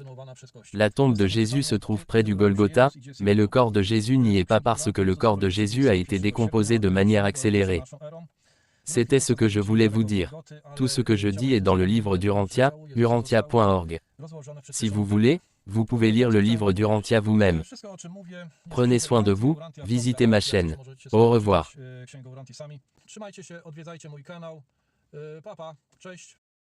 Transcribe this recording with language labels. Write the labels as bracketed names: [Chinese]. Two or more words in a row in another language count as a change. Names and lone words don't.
[French] La tombe de Jésus se trouve près du Golgotha, mais le corps de Jésus n'y est pas parce que le corps de Jésus a été décomposé de manière accélérée. C'était ce que je voulais vous dire. Tout ce que je dis est dans le livre d'Urantia, urantia.org. Si vous voulez, vous pouvez lire le livre d'Urantia vous-même. Prenez soin de vous, visitez ma chaîne. Au revoir. [Polish] Trzymajcie się, odwiedzajcie mój kanał. Pa, pa, cześć.